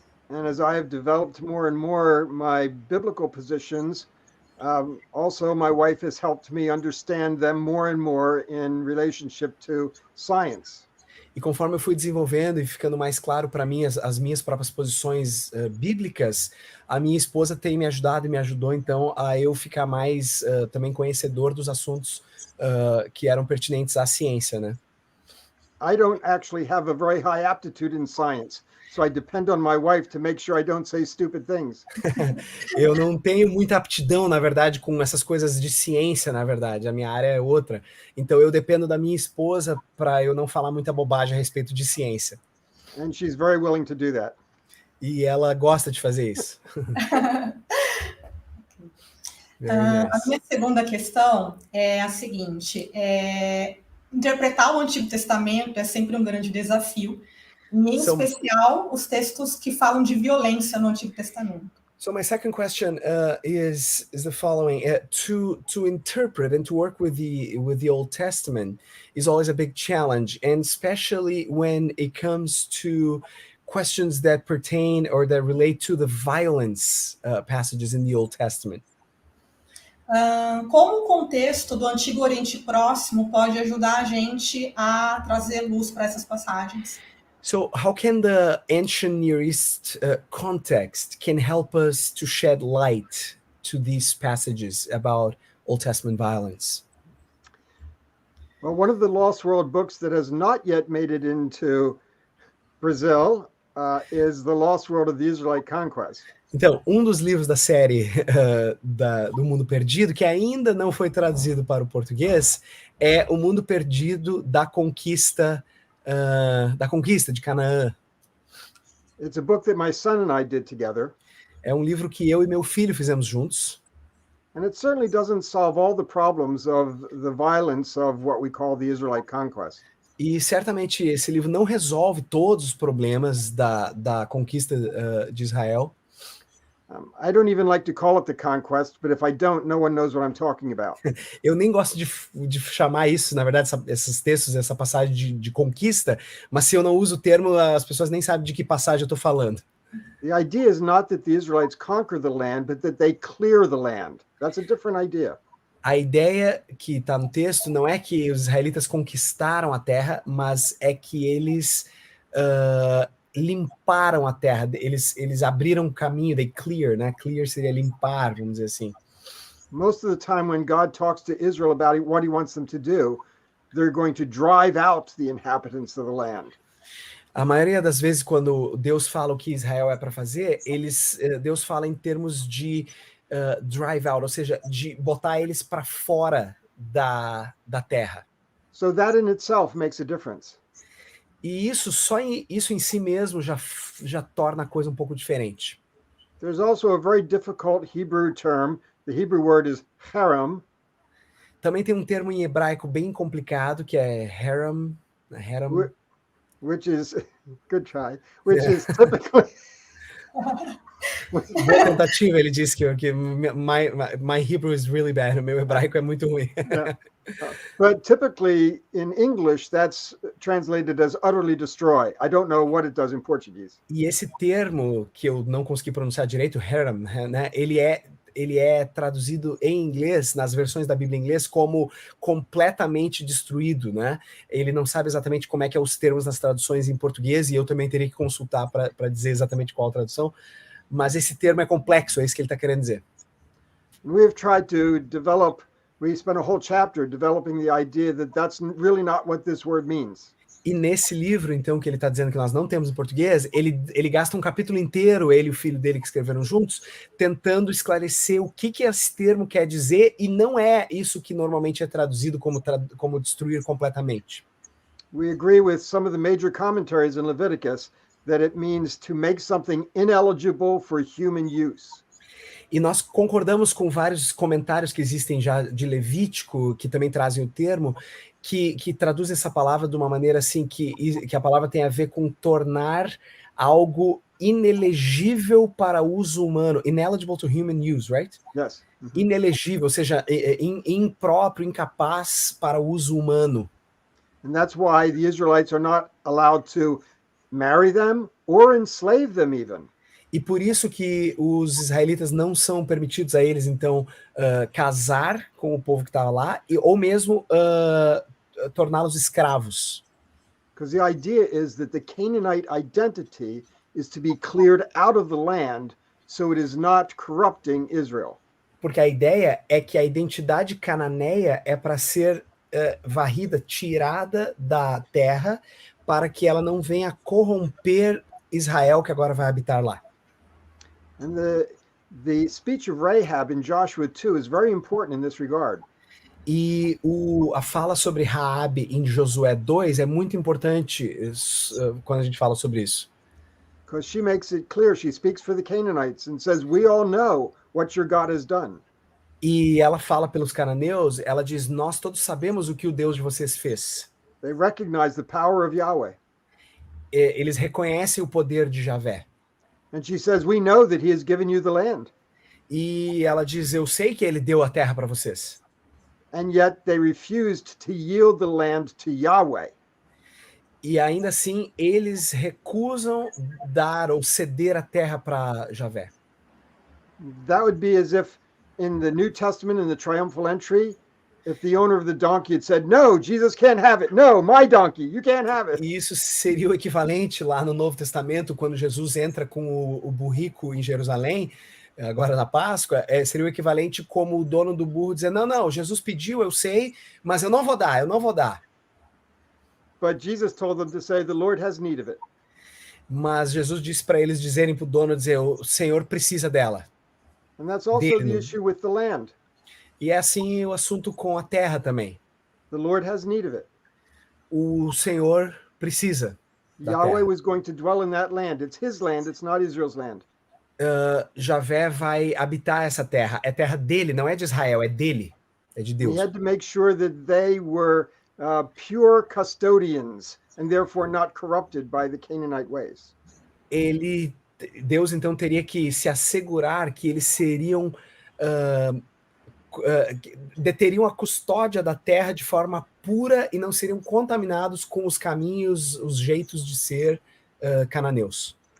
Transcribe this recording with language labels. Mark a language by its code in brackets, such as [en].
[en] And as I have developed more and more my biblical positions, also my wife has helped me understand them more and more in relationship to science. [pt] E conforme eu fui desenvolvendo e ficando mais claro para mim as minhas próprias posições bíblicas, a minha esposa tem me ajudado e me ajudou, então, a eu ficar mais também conhecedor dos assuntos que eram pertinentes à ciência, né? [en] I don't actually have a very high aptitude in science, so I depend on my wife to make sure I don't say stupid things. [pt] Eu não tenho muita aptidão, na verdade, com essas coisas de ciência, na verdade. A minha área é outra. Então eu dependo da minha esposa para eu não falar muita bobagem a respeito de ciência. [en] And she's very willing to do that. [pt] E ela gosta de fazer isso. A minha segunda questão é a seguinte: interpretar o Antigo Testamento é sempre um grande desafio, em especial os textos que falam de violência no Antigo Testamento. [en] So my second question is the following: to interpret and to work with the Old Testament is always a big challenge, and especially when it comes to questions that pertain or that relate to the violence passages in the Old Testament. [pt] Como o contexto do Antigo Oriente Próximo pode ajudar a gente a trazer luz para essas passagens? [en] So how can the ancient Near East context can help us to shed light to these passages about Old Testament violence? Well, one of the Lost World books that has not yet made it into Brazil is The Lost World of the Israelite Conquest. [pt] Então, um dos livros da série do Mundo Perdido, que ainda não foi traduzido para o português, é O Mundo Perdido da Conquista de Canaã. [en] It's a book that my son and I did together. [pt] É um livro que eu e meu filho fizemos juntos. [en] And it certainly doesn't solve all the problems of the violence of what we call the Israelite conquest. [pt] E certamente esse livro não resolve todos os problemas da conquista de Israel. [en] I don't even like to call it the conquest, but if I don't, no one knows what I'm talking about. [pt] Eu nem gosto de chamar isso, na verdade, esses textos, essa passagem de conquista, mas se eu não uso o termo, as pessoas nem sabem de que passagem eu estou falando. [en] The idea is not that the Israelites conquer the land, but that they clear the land. That's a different idea. [pt] A ideia que está no texto não é que os israelitas conquistaram a terra, mas é que eles limparam a terra, eles abriram caminho, [en] they clear, [pt] né? Clear seria limpar, vamos dizer assim. [en] Most of the time when God talks to Israel about what he wants them to do, they're going to drive out the inhabitants of the land. [pt] A maioria das vezes, quando Deus fala o que Israel é para fazer, Deus fala em termos de drive out, ou seja, de botar eles para fora da terra. [en] So that in itself makes a difference. [pt] E isso em si mesmo já torna a coisa um pouco diferente. [en] There's also a very difficult Hebrew term. The Hebrew word is harem. [pt] Também tem um termo em hebraico bem complicado que é harem. [en] Which is, good try, which is typically... [pt] Boa tentativa, ele disse que [en] my Hebrew is really bad, [pt] o meu hebraico é muito ruim. [en] Yeah. But typically in English, that's translated as utterly destroy. I don't know what it does in Portuguese. [pt] E esse termo que eu não consegui pronunciar direito, harem, né, ele é traduzido em inglês, nas versões da Bíblia em inglês, como completamente destruído, né? Ele não sabe exatamente como é que é os termos nas traduções em português, e eu também teria que consultar para dizer exatamente qual a tradução, mas esse termo é complexo, é isso que ele está querendo dizer. [en] We've tried to develop, we spent a whole chapter developing the idea that that's really not what this word means. [pt] E nesse livro, então, que ele está dizendo que nós não temos em português, ele gasta um capítulo inteiro, ele e o filho dele que escreveram juntos, tentando esclarecer o que esse termo quer dizer, e não é isso que normalmente é traduzido como destruir completamente. [en] We agree with some of the major commentaries in Leviticus that it means to make something ineligible for human use. [pt] E nós concordamos com vários comentários que existem já de Levítico, que também trazem o termo, que traduz essa palavra de uma maneira assim, que a palavra tem a ver com tornar algo inelegível para uso humano. [en] Ineligible to human use, right? Yes. [pt] Inelegível, ou seja, impróprio, incapaz para o uso humano. [en] And that's why the Israelites are not allowed to marry them or enslave them even. [pt] E por isso que os israelitas não são permitidos a eles, então, casar com o povo que estava lá, ou mesmo torná-los escravos. [en] Because the idea is that the Canaanite identity is to be cleared out of the land so it is not corrupting Israel. [pt] Porque a ideia é que a identidade cananeia é para ser varrida, tirada da terra, para que ela não venha corromper Israel, que agora vai habitar lá. [en] And the speech of Rahab in Joshua 2 is very important in this regard. [pt] E a fala sobre Raabe em Josué 2 é muito importante quando a gente fala sobre isso. [en] Because she makes it clear, she speaks for the Canaanites and says, we all know what your God has done. [pt] E ela fala pelos cananeus, ela diz, nós todos sabemos o que o Deus de vocês fez. [en] They recognize the power of Yahweh. [pt] Eles reconhecem o poder de Javé. [en] And she says, we know that he has given you the land. [pt] E ela diz, eu sei que ele deu a terra para vocês. [en] And yet they refused to yield the land to Yahweh. [pt] E ainda assim, eles recusam dar ou ceder a terra para Javé. [en] That would be as if in the New Testament, in the triumphal entry, if the owner of the donkey had said, no, Jesus can't have it. No, my donkey, you can't have it. [pt] E isso seria o equivalente lá no Novo Testamento, quando Jesus entra com o burrico em Jerusalém, agora na Páscoa, seria o equivalente como o dono do burro dizer, não, Jesus pediu, eu sei, mas eu não vou dar. [en] But Jesus told them to say, the Lord has need of it. [pt] Mas Jesus disse para eles dizerem para o dono, dizer, o Senhor precisa dela. [en] And that's also the issue with the land. [pt] E é assim o assunto com a terra também. [en] The Lord has need of it. [pt] O Senhor precisa da [en] Yahweh [pt] terra. [en] was going to dwell in that land. It's his land, it's not Israel's land. [pt] Javé vai habitar essa terra. É terra dele, não é de Israel, é dele. É de Deus. [en] He had to make sure that they were pure custodians and therefore not corrupted by the Canaanite ways. [pt] Deus então teria que se assegurar que eles seriam deteriam a custódia da terra de forma pura e não seriam contaminados com os caminhos, os jeitos de ser cananeus.